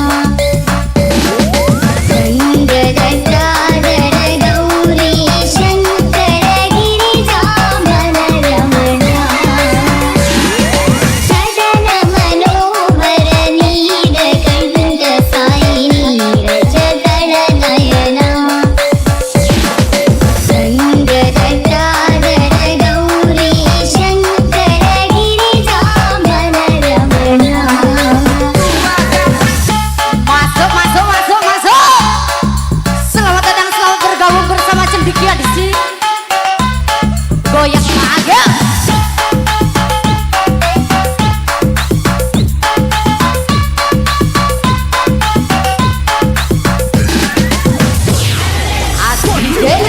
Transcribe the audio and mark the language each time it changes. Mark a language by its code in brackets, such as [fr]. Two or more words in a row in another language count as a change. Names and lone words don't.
[kn] ಸಂಗದ ಗೌರಿ ಶಂಕರ ಗಿರಿಜಾಮನ ರಮಣ ಸದನ ಮನೋಹರ ನೀರ ಕಂಠ ಸಾಯಿ ನೀರ ಜಗಣ ನಯನ ಗೌರಿ ಶಂಕರ ಗಿರಿಜಾಮನ ರಮಣ. [id] Masuk, masuk, masuk, masuk. Selamat datang, selamat bergabung bersama Cendekia di sini. Goyang bahagia. Asik deh.